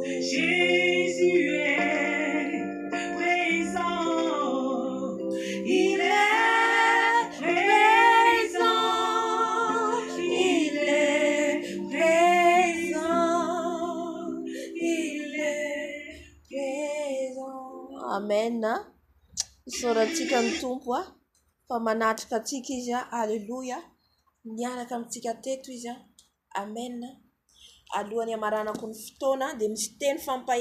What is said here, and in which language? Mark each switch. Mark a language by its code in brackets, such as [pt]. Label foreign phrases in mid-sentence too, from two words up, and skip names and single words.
[fr] Jésus est présent. Il est présent. Il est présent. Il est présent. Amen. [mg] Isora antsika ny tompo a fa manatrika antsika izy a. Alleluia. Miaraka amintsika teto izy a. Amen. Alohan'ny hamaranako ny fotoana dia misy teny fampahe